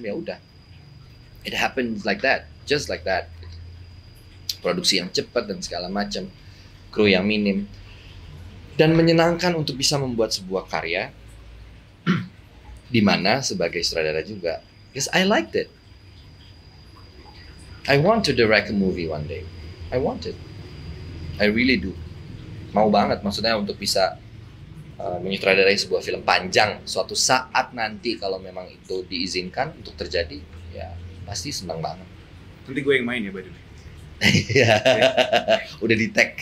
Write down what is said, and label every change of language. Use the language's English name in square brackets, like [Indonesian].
[Indonesian] Ya udah, [English] it happens like that, just like that. [Indonesian] Produksi yang cepat dan segala macam, kru yang minim, dan menyenangkan untuk bisa membuat sebuah karya di mana sebagai sutradara juga, [English] because I liked it. I want to direct a movie one day. I want it. I really do. [Indonesian] Mau banget, maksudnya untuk bisa menyutradarai sebuah film panjang suatu saat nanti kalau memang itu diizinkan untuk terjadi, ya pasti senang banget. Nanti gue yang main ya, by the way. Udah di tag.